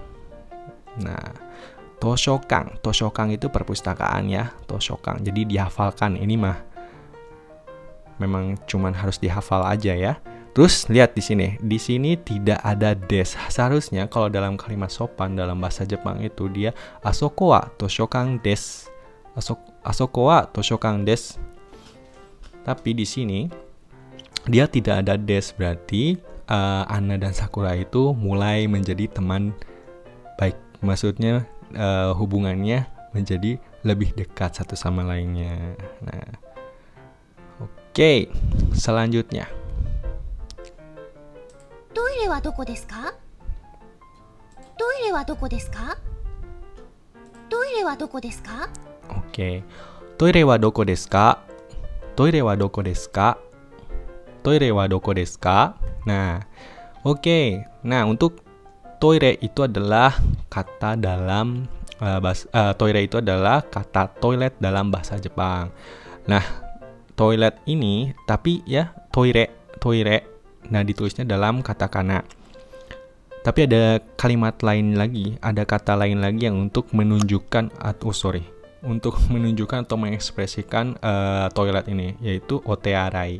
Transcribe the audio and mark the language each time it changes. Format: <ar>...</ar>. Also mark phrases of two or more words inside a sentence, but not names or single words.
<id>Nah, toshokan. Toshokan itu perpustakaan ya. Toshokan. Jadi dihafalkan. Ini mah memang cuman harus dihafal aja ya. Terus lihat di sini. Di sini tidak ada des. Seharusnya kalau dalam kalimat sopan dalam bahasa Jepang itu dia</id> <ja>あそこは図書館です. あそこは図書館です.</ja> <id>Tapi di sini dia tidak ada des, berarti Anna dan Sakura itu mulai menjadi teman baik. Maksudnya hubungannya menjadi lebih dekat satu sama lainnya. Nah, oke, selanjutnya.</id> <ja>トイレはどこですか？トイレはどこですか？トイレはどこですか？</ja> <id>Oke.</id> <ja>トイレはどこですか？トイレはどこですか? トイレはどこですか?</ja> <id>Nah, oke. Nah, untuk toire itu adalah kata dalam toire itu adalah kata toilet dalam bahasa Jepang. Nah, toilet ini tapi ya toire. Nah, ditulisnya dalam katakana. Tapi ada kalimat lain lagi, ada kata lain lagi yang untuk menunjukkan untuk menunjukkan atau mengekspresikan toilet ini, yaitu otearai.</id>